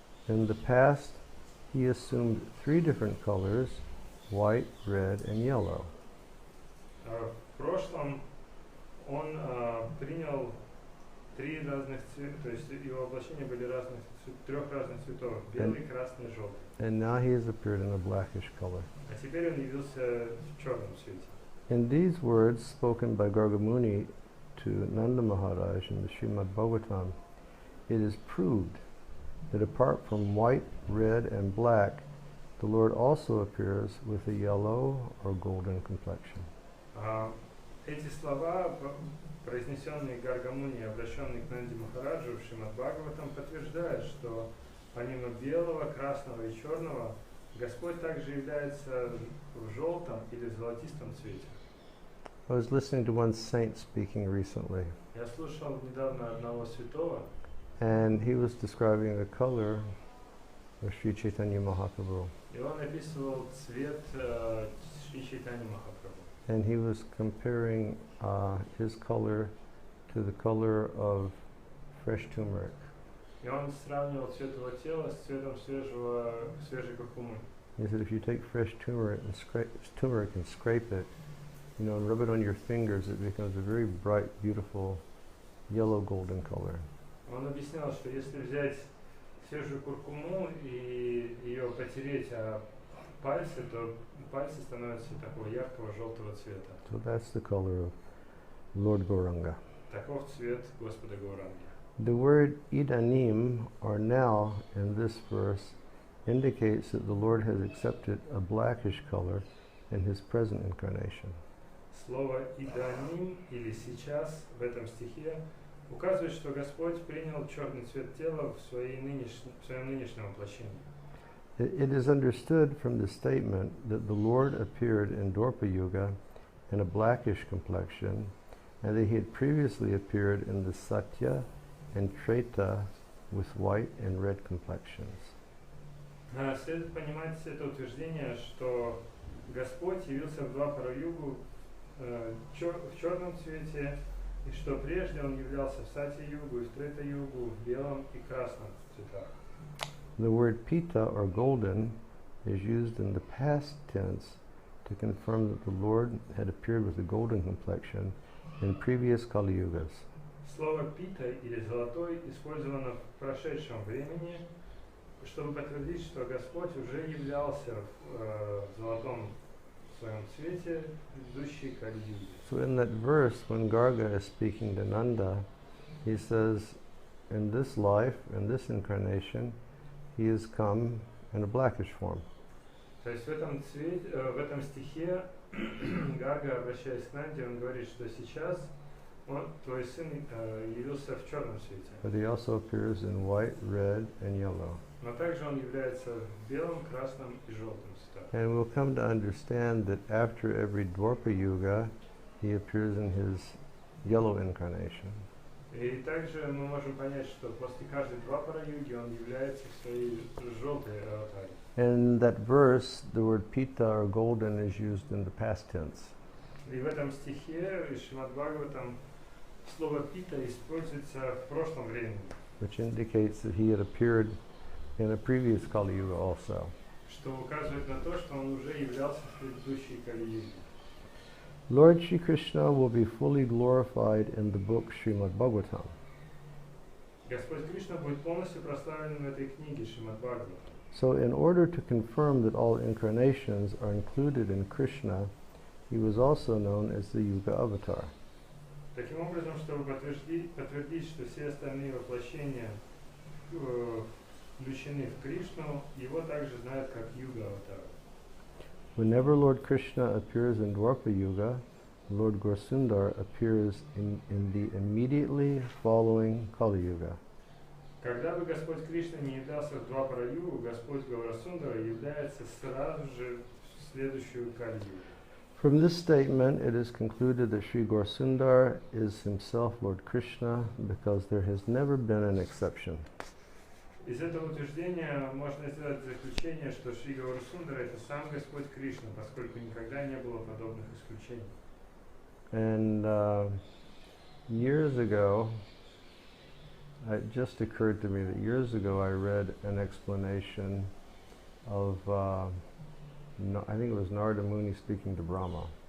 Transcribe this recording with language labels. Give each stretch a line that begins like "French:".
English: In the past, he assumed 3 different colors, white, red, and yellow.
Russian: В прошлом он принял 3 разных цвета, то есть его воплощения были 3 разных цветов, белый, красный, желтый.
English: And now he has appeared in a blackish color.
Russian: А теперь он явился в черном цвете.
English: In these words spoken by Gargamuni to Nanda Maharaj in the Srimad Bhagavatam, it is proved that apart from white, red, and black, the Lord also appears with a yellow or golden complexion.
Russian: Эти слова, произнесенные Гаргамуни, обращенные к Нанди Махараджу в Шримад Бхагаватам, подтверждают, что помимо белого, красного и черного, Господь также является в желтом или золотистом цвете.
English: I was listening to one saint speaking recently,
Russian: Я слушал недавно одного святого,
English: and he was describing the color of Sri Chaitanya Mahaprabhu.
Russian: и он описывал цвет Шри Чайтаньи Махапрабху.
English: And he was comparing his color to the color of fresh turmeric.
Russian: И он сравнивал цвет его тела с цветом свежей куркумы.
English: He said if you take fresh turmeric and scrape it, you know, and rub it on your fingers, it becomes a very bright, beautiful, yellow golden color.
Russian: Он объяснял, что если взять свежую куркуму и ее потереть о пальцы, то пальцы становятся такого яркого желтого цвета.
English: So that's the color of Lord Gauranga.
Russian: Таков цвет Господа Гауранги.
English: The word idanim, or now, in this verse, indicates that the Lord has accepted a blackish color in his present incarnation.
Russian: Слово «иданим» или «сейчас» в этом стихе указывает, что Господь принял черный цвет тела в своем нынешнем воплощении.
English: It is understood from the statement that the Lord appeared in Dwapara Yuga in a blackish complexion, and that he had previously appeared in the Satya and Treta with white and red complexions.
Russian: Следует понимать это утверждение, что Господь явился в Двапара-югу в черном цвете, и что прежде он являлся в Сатья-югу и в Трета-югу в белом и красном цветах.
English: The word pita, or golden, is used in the past tense to confirm that the Lord had appeared with a golden complexion in previous Kali Yugas.
Russian: Слово «пита» или «золотой» использовано в прошедшем времени, чтобы подтвердить, что Господь уже являлся в золотом своем цвете в предыдущей Кали-юге.
English: So in that verse, when Garga is speaking to Nanda, he says, in this life, in this incarnation, he has come in a blackish form.
Russian: То есть в этом стихе Гарга, обращаясь к Нанде, он говорит, что сейчас твой сын явился в черном цвете.
English: But he also appears in white, red, and yellow.
Russian: Но также он является в белом, красном и желтом цветах.
English: And we'll come to understand that after every Dwapara Yuga, he appears in his yellow incarnation.
Russian: И также мы можем понять, что после каждой Двапара-юги он является в своей желтой аватаре.
English: In that verse, the word pita, or golden, is used in the past tense.
Russian: И в этом стихе из Srimad Bhagavatam слово «пита» используется в прошлом времени,
English: which indicates that he had appeared in a previous Kali Yuga also.
Russian: что указывает на то, что он уже являлся в предыдущей Кали-юге.
English: Lord Shri Krishna will be fully glorified in the book Srimad Bhagavatam.
Russian: Господь Кришна будет полностью прославлен в этой книге Srimad Bhagavatam.
English: So in order to confirm that all incarnations are included in Krishna, he was also known as the Yuga Avatar.
Russian: Таким образом, чтобы подтвердить, что все остальные воплощения включены в Кришну, его также знают как Юга-аватар.
English: Whenever Lord Krishna appears in Dwapara Yuga, Lord Gaura-sundar appears in the immediately following Kali Yuga.
Russian: Когда бы Господь Кришна не являлся в Двапара-югу, Господь Гаурасундара является сразу же в следующую Кали-югу.
English: From this statement, it is concluded that Sri Gaura-sundar is himself Lord Krishna, because there has never been an exception.
Russian: Из этого утверждения можно сделать заключение, что Шри Гаурасундара это сам Господь Кришна, поскольку никогда не было подобных исключений.
English: And years ago, it just occurred to me that years ago I read an explanation of, I think it was Narada Muni speaking to Brahma.